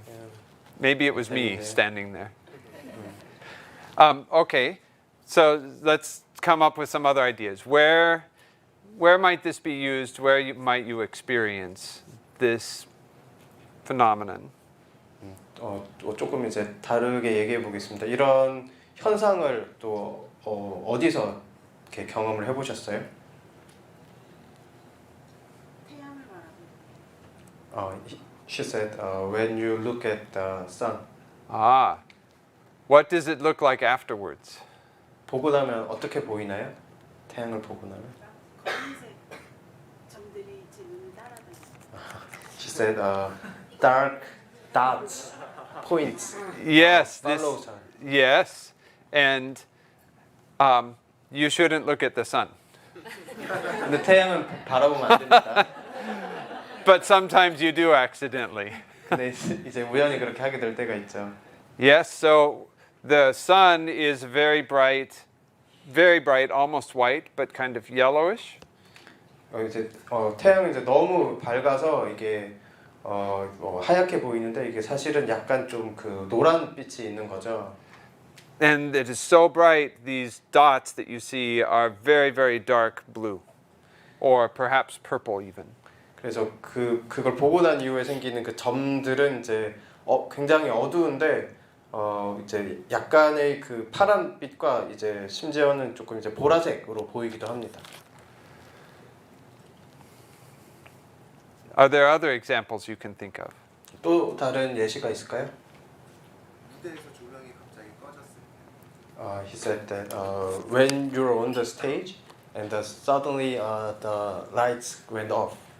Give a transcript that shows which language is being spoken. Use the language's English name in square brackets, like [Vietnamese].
[English] Yeah. Maybe it was me Yeah. standing there. Okay, so let's come up with some other ideas. Where might this be used? Where might you experience this phenomenon? [Korean] 조금 이제 다르게 얘기해 보겠습니다. 이런 현상을 또 어디서 이렇게 경험을 해보셨어요? 태양을 바라보는. [English] She said, when you look at the sun. Ah, what does it look like afterwards? [Korean] 보고 나면 어떻게 보이나요? 태양을 보고 나면. 검은색 점들이 제 눈을 따라다니는. [English] She said, dark dots, points. Yes, Follow sun. yes, and you shouldn't look at the sun. [Korean] 근데 태양은 바라보면 안 됩니다. [English] But sometimes you do accidentally. [Korean] 근데 이제 우연히 그렇게 하게 될 때가 있죠. [English] Yes, so the sun is very bright, almost white, but kind of yellowish. [Korean] 이제 태양은 이제 너무 밝아서 이게 하얗게 보이는데 이게 사실은 약간 좀 그 노란빛이 있는 거죠. [English] And it is so bright, these dots that you see are very, very dark blue, or perhaps purple even. [Korean] 그래서 그걸 보고 난 이후에 생기는 그 점들은 이제 굉장히 어두운데 이제 약간의 그 파란빛과 이제 심지어는 조금 이제 보라색으로 보이기도 합니다. [English] Are there other examples you can think of? [Korean] 또 다른 예시가 있을까요? 무대에서 조명이 갑자기 꺼졌을 때. [English] He said that when you're on the stage and suddenly the lights went off.